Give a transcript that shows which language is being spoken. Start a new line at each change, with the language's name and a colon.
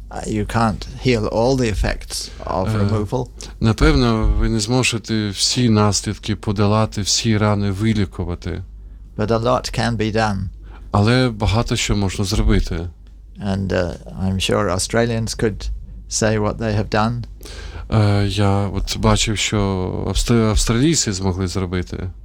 English: You can't heal all the effects of removal.
Ukrainian: Напевно, ви не зможете всі наслідки подолати, всі рани вилікувати.
English: But a lot can be done.
Ukrainian: Але багато що можна зробити.
English: And I'm sure Australians could say what they have done.
Ukrainian: Я от бачив, що австралійці змогли зробити.